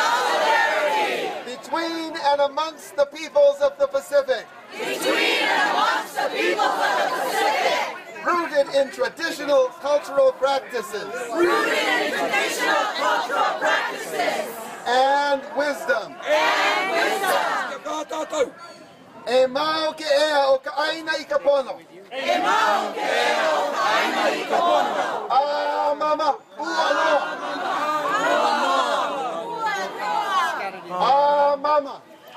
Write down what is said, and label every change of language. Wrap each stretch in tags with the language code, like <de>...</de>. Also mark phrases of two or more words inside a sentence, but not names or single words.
<en>Between and amongst the peoples of the Pacific. Rooted in traditional cultural practices. And wisdom.</en> <haw>E mau ke ea o ka aina I ka pono. Ah, mama, ua no. Ah, mama.</haw>